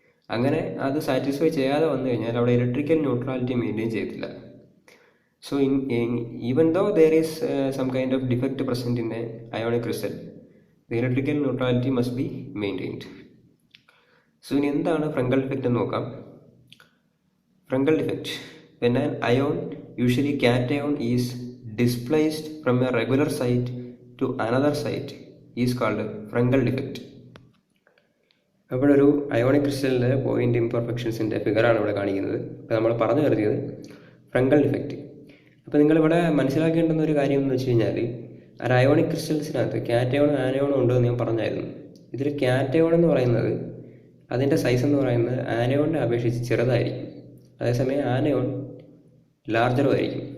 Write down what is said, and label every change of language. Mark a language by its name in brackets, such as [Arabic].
[Malayalam] അങ്ങനെ അത് സാറ്റിസ്ഫൈ ചെയ്യാതെ വന്നു കഴിഞ്ഞാൽ അവിടെ ഇലക്ട്രിക്കൽ ന്യൂട്രാലിറ്റി മെയിൻറ്റെയിൻ ചെയ്യത്തില്ല. [English] So even though there is some kind of defect present in a ionic crystal, the electrical neutrality must be maintained. [Malayalam] So ഇനി എന്താണ് ഫ്രങ്കൽ ഡിഫക്റ്റ് എന്ന് നോക്കാം. [English] Frenkel defect, when an ion, usually cation, is displaced from a regular site to another site is called Frenkel defect. [Malayalam] അപ്പോൾ ഒരു ionic ക്രിസ്റ്റലിൻ്റെ point ഇംപെർഫെക്ഷൻസിൻ്റെ ഫിഗറാണ് ഇവിടെ കാണിക്കുന്നത്. ഇപ്പോൾ നമ്മൾ പറഞ്ഞു കരുതിയത് ഫ്രങ്കൽ ഡിഫക്റ്റ്. അപ്പോൾ നിങ്ങളിവിടെ മനസ്സിലാക്കേണ്ടുന്ന ഒരു കാര്യം എന്ന് വെച്ച് കഴിഞ്ഞാൽ, ഒരു അയോണിക് ക്രിസ്റ്റൽസിനകത്ത് കാറ്റയോണും ആനയോണും ഉണ്ടെന്ന് ഞാൻ പറഞ്ഞായിരുന്നു. ഇതിൽ കാറ്റയോൺ എന്ന് പറയുന്നത് അതിൻ്റെ സൈസ് എന്ന് പറയുന്നത് ആനയോണിനെ അപേക്ഷിച്ച് ചെറുതായിരിക്കും, അതേസമയം ആനയോൺ ലാർജറും ആയിരിക്കും.